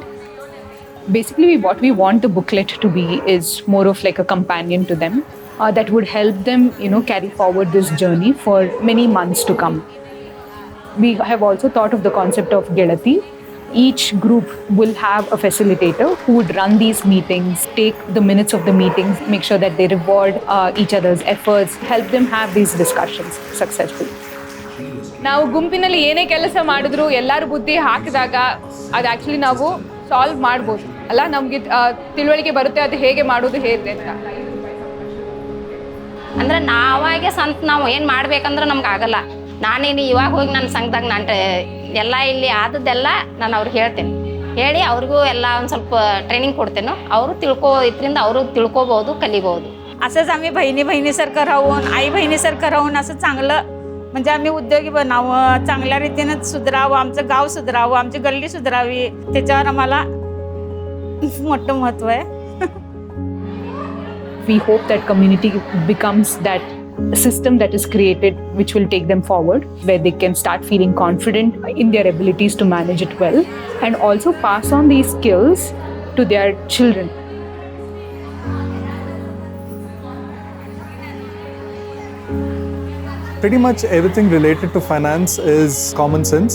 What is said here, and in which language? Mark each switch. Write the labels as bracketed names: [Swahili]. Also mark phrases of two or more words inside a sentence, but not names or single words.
[English] Basically, what we want the booklet to be is more of like a companion to them that would help them, carry forward this journey for many months to come. We have also thought of the concept of Gelati. Each group will have a facilitator who would run these meetings, take the minutes of the meetings, make sure that they reward each other's efforts, help them have these discussions successfully. [Kannada] ನಾವು ಗುಂಪಿನಲ್ಲಿ ಏನೇ ಕೆಲಸ ಮಾಡಿದ್ರು ಎಲ್ಲರೂ ಬುದ್ಧಿ ಹಾಕಿದಾಗ ಅದು ಆ್ಯಕ್ಚುಲಿ ನಾವು ಸಾಲ್ವ್ ಮಾಡ್ಬೋದು ಅಲ್ಲ, ನಮಗೆ ತಿಳುವಳಿಕೆ ಬರುತ್ತೆ ಅದು ಹೇಗೆ ಮಾಡೋದು ಹೇಗೆ ಅಂತ. ಅಂದ್ರೆ ನಾವಾಗೆ ನಾವು ಏನು ಮಾಡ್ಬೇಕಂದ್ರೆ ನಮ್ಗೆ ಆಗಲ್ಲ. ನಾನೇನು ಇವಾಗ ಹೋಗಿ ನನ್ನ ಸಂಘದಾಗ ನಾನು ಎಲ್ಲ ಇಲ್ಲಿ ಆದದ್ದೆಲ್ಲ ನಾನು ಅವ್ರಿಗೆ ಹೇಳ್ತೇನೆ, ಹೇಳಿ ಅವ್ರಿಗೂ ಎಲ್ಲ ಒಂದು ಸ್ವಲ್ಪ ಟ್ರೈನಿಂಗ್ ಕೊಡ್ತೇನೆ. ಅವರು ಇದರಿಂದ ಅವರು ತಿಳ್ಕೊಬೋದು, कलिಬಹುದು. [Marathi] असंच आम्ही बहिणीसारखं राहून आई बहिणीसारखं राहून असं चांगलं म्हणजे आम्ही उद्योगी बनावं, चांगल्या रीतीने सुधारावं, आमचं गाव सुधारावं, आमची गल्ली सुधारावी, त्याच्यावर आम्हाला मोठं महत्त्व आहे. [English] We hope that community becomes that system that is created which will take them forward, where they can start feeling confident in their abilities to manage it well, and also pass on these skills to their children. Pretty much everything related to finance is common sense.